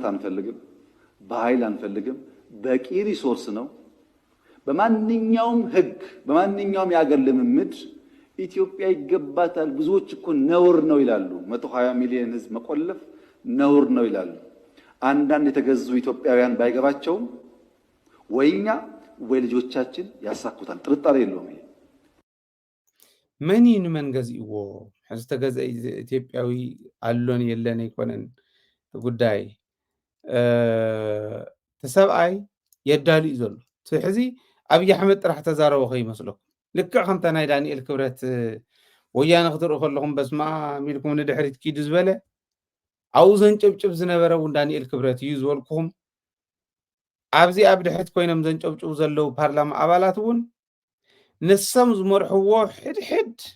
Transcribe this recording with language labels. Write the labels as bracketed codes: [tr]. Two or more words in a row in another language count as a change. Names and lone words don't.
[am] አንፈልግም፣ በኃይል አንፈልግም። በቂ ሪሶርስ ነው። በማንኛውም ህግ በማንኛውም የአገር ልምምድ ኢትዮጵያ ይገባታል። ብዙዎች እኮ ነውር ነው ይላሉ። 120 ሚሊዮን ህዝብ መቆለፍ ነውር ነው ይላሉ። አንዳንድ የተገዙ ኢትዮጵያውያን ባይገባቸውም ወይኛ ወይ ልጆቻችን ያሳኩታል። ጥርጣሬ የለውም። ይሄ [ti] መን ንመን ገዚእዎ ሕዚ ተገዘ ኢትዮጵያዊ አሎን የለን ይኮነን ጉዳይ ተሰብኣይ የዳልዩ ዘሎ ሕዚ ኣብይ ኣሕመድ ጥራሕ ተዛረበ ከይመስለኩም ልክዕ ከምታ ናይ ዳንኤል ክብረት ወያነ ክትርኢ ከለኹም በስማ ሚልኩም ንድሕሪት ኪዱ ዝበለ ኣብኡ ዘንጨብጭብ ዝነበረ እውን ዳንኤል ክብረት እዩ ዝበልኩኹም። ኣብዚ ኣብ ድሕሪት ኮይኖም ዘንጨብጭቡ ዘለው ፓርላማ ኣባላት እውን ንሶም ዝመርሕዎ ሕድሕድ